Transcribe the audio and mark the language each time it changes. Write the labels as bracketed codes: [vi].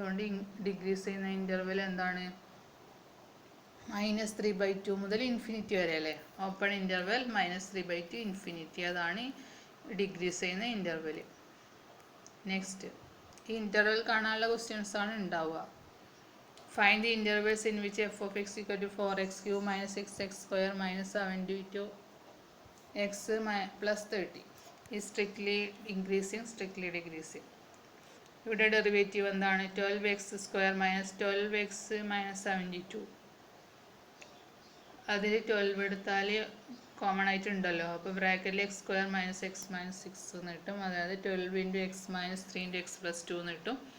[ml] അതുകൊണ്ട് ഡിക്രീസ് ചെയ്യുന്ന ഇൻ്റർവെൽ എന്താണ്, മൈനസ് 3/2 മുതൽ ഇൻഫിനിറ്റി വരെ അല്ലേ. ഓപ്പൺ ഇൻ്റർവെൽ മൈനസ് 3/2 ഇൻഫിനിറ്റി, അതാണ് ഡിക്രീസ് ചെയ്യുന്ന ഇൻ്റർവെൽ. നെക്സ്റ്റ്, ഈ ഇൻ്റർവെൽ കാണാനുള്ള ക്വസ്റ്റ്യൻസ് ആണ് ഉണ്ടാവുക. [en] Find the intervals in which f of x equal to 4x cube minus 6x square minus 72x plus 30 is strictly increasing, strictly decreasing. [ml] ഇവിടെ derivative എന്താണ്, 12x square minus 12x minus 72. അതിൽ 12 എടുത്താൽ common ആയിട്ടുണ്ടല്ലോ, അപ്പോൾ ബ്രാക്കറ്റിൽ X square minus X minus 6 എന്ന് കിട്ടും, അതായത് 12 into X minus 3 into X plus 2 എന്ന് കിട്ടും.